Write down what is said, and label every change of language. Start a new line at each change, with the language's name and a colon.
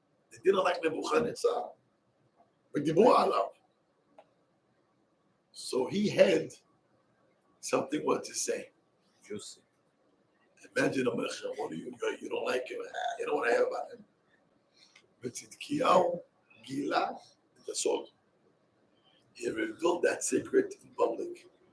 English: They didn't like Nebuchadnezzar.
Hebrew: ודיברו עליו.
English: So he had something what to say. Juicy. Imagine a melech, what do you don't like him? You know what I have about him? But
Hebrew: Tzidkiyahu גילה את הסוד.
English: He revealed that secret in public.